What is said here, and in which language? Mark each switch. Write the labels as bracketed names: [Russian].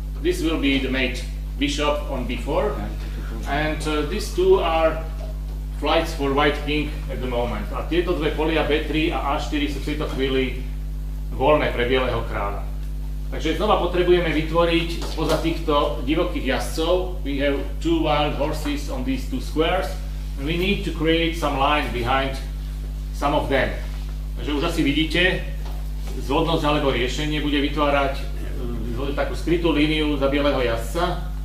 [English] This will be the mate bishop on b4 and these two are flights for white king at the moment. [Slovak] A tieto dve polia b3 a a4 sú v tejto chvíli voľné pre bieleho kráľa. Takže znova potrebujeme vytvoriť spoza týchto divokých jazdcov. [English] We have two wild horses on these two squares and we need to create some lines behind some of them. [Slovak] Takže už asi vidíte, zvodnosť alebo riešenie bude vytvárať takú skrytú líniu za bieleho jazdca.